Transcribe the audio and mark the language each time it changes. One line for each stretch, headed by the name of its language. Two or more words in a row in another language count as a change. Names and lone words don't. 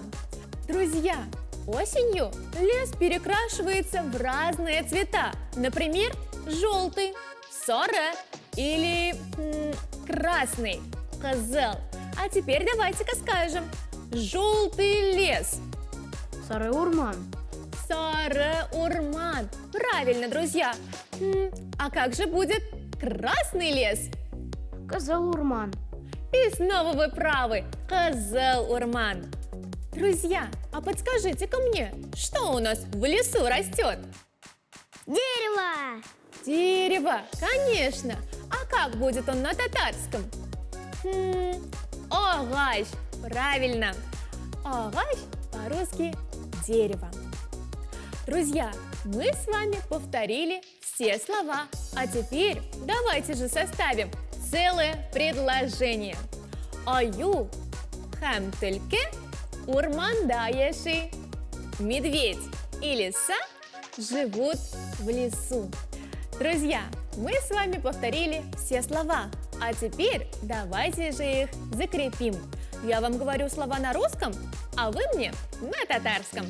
Russian: Друзья, осенью лес перекрашивается в разные цвета. Например, желтый – сора или красный – кызыл. А теперь давайте-ка скажем: желтый лес.
Tatar: Сары-Урман. Сары-Урман.
Russian: Правильно, друзья. А как же будет красный лес?
Tatar: Кызыл-Урман.
Russian: И снова вы правы.
Tatar: Кызыл-Урман.
Russian: Друзья, а подскажите-ка мне, что у нас в лесу растет? Дерево! Дерево, конечно. А как будет он на татарском? Агач. Правильно. Агач по-русски дерево. Друзья, мы с вами повторили все слова. А теперь давайте же составим целое предложение.
Tatar: Аю хам тельке урманда яши.
Russian: Медведь и лиса живут в лесу. Друзья, мы с вами повторили все слова. А теперь давайте же их закрепим. Я вам говорю слова на русском, а вы мне на татарском.